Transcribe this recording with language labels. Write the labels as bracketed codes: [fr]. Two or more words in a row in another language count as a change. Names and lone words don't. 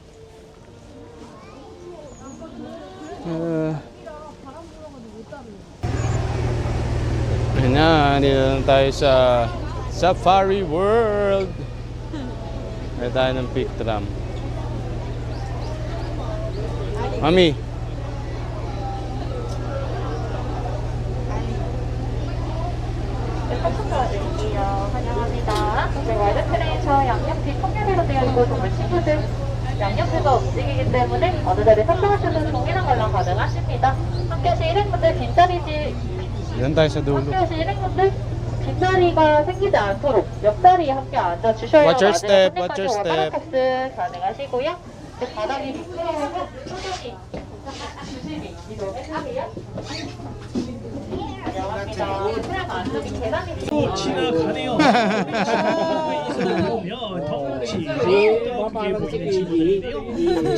[tl] Ayun na, dito lang tayo sa Safari World. Kaya tayo ng peak tram. Mami. [ko] 환영합니다. 네, 와이드 트레이서 양옆이 통일로 되어 있고 동물 친구들 양옆에서 움직이기 때문에 어느 자리 탑승하셔도 동일한 관람 가능하십니다. 함께하신 일행분들 빈자리지 [tl] Doon tayo sa dulo. [ko] 함께하신 일행분들 빈자리가 생기지 않도록 옆자리에 함께 앉아주셔야 [en] Watch your step, watch your [ko] 손님까지 [en] step. [ko] 탑승 가능하시고요. 그 바닥이 미끄러워서 천천히 조심히 이동해주세요. 지나가네요. 이선을 보면 덩치 더 크게 보이는 친구들인데요.